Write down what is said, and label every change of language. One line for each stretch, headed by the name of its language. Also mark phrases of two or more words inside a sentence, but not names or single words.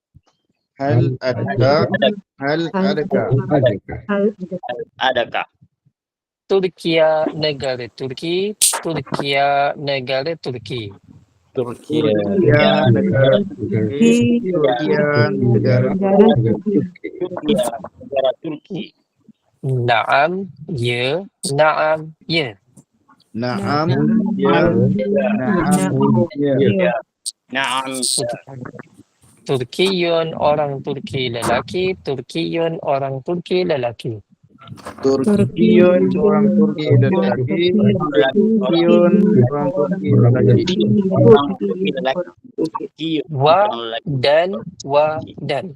Malay: Adakah? Turkiya negara Turki. Turkiya negara Turki. Turkiya negara Turki. Naam, ya. Naam, ya. Naam, ya. Naam. Turkiyun orang Turki lelaki. Turkiyun orang Turki lelaki. Turkiyun orang Turki lelaki. Turkiyun orang Turki lelaki. Wa dan wa dan.